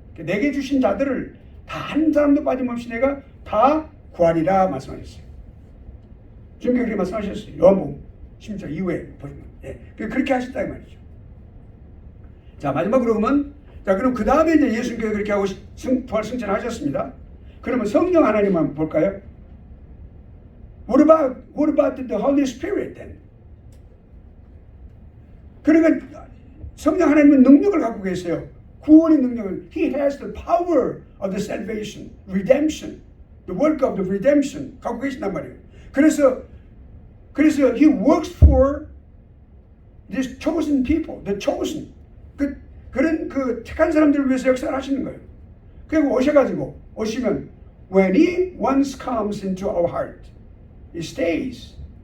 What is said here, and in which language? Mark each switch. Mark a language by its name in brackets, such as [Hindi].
[Korean] 내게 주신 자들을 다 한 사람도 빠짐없이 내가 다 구하리라 말씀하셨어요. 지금 그렇게 말씀하셨어요. 요한복음 10장 이후에 보시면 그렇게 하셨다 이 말이죠. 자 마지막으로 그럼 그 다음에 이제 예수님께서 그렇게 하고 부활 승천하셨습니다. 그러면 성령 하나님만 볼까요? [English] What about the Holy Spirit then? [Korean] 그러니까 성령 하나님은 능력을 갖고 계세요. 구원의 능력을 [English] He has the power of the salvation, redemption, the work of the redemption [Korean] 갖고 계신단 말이에요. 그래서 [English] He works for these chosen people, the chosen. [Korean] 그런 택한 사람들을 위해서 역사를 하시는 거예요. 그리고 오시면 [English] when He once comes into our heart, He stays.